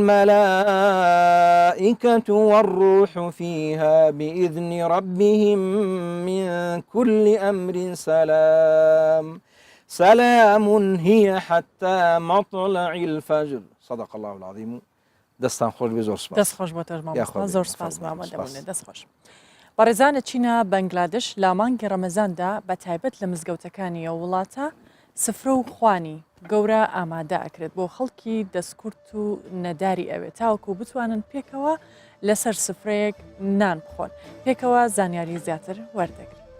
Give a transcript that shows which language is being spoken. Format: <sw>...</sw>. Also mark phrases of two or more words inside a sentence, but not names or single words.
<ar>الملائكة والروح فيها بإذن ربهم من كل أمر سلام هي حتى مطلع الفجر صدق الله العظيم.</ar> <ckb>دەستان خۆش بێ زۆر سپاس. دەست خۆش بۆ تەژمام زۆر سپاس مامەدەبوونێ دەست خۆش. بەڕێزانە چینە بەنگلادش لە مانگی ڕەمەزاندا بە تایبەت لە مزگەوتەکانی ئەو وڵاتە سفرە و خوانی گەورە ئامادە ئەکرێت بۆ خەڵکی دەستکورت و نەداری ئەوێت تاوەکو بتوانن پێکەوە لەسەر سفرەیەک نان بخۆن پێکەوە زانیاری زیاتر وەردەگرن.</ckb>